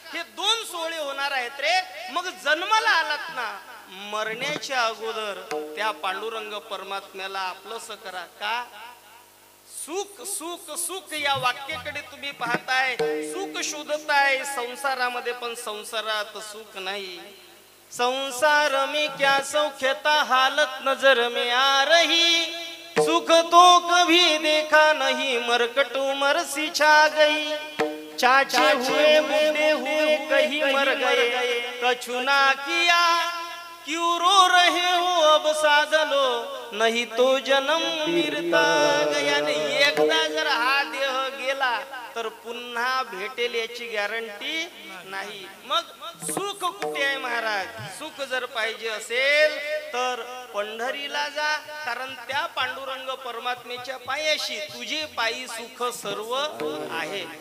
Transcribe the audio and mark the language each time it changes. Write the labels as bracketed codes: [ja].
[mr] हे 2 सोहळे होणार आहेत रे. मग जन्माला आलात ना, मरण्याच्या अगोदर त्या पांडुरंग परमात्म्याला आपलंसं करा. का? सुख सुख सुख या वाक्याकडे तुम्ही पाहताय, सुख शोधताय संसारामध्ये, पण संसारात सुख नाही. [hi] संसार में क्या सौख्यता हालत नजर में आ रही, सुख तो कभी देखा नहीं मरकट उमर सी छा गई. चाचे हुए बूढ़े हुए कहीं मर गए, कछु ना किया क्यों रो रहे हो अब साध लो, नहीं तो जन्म मिरता गया. [mr] नाही, एकदा जर हा देह गेला तर पुन्हा भेटेल याची गॅरंटी नाही. मग सुख कुठे आहे महाराज? सुख जर पाहिजे असेल तर पंढरीला जा, कारण त्या पांडुरंग परमात्म्याच्या पायाशी तुझे पायी सुख सर्व आहे.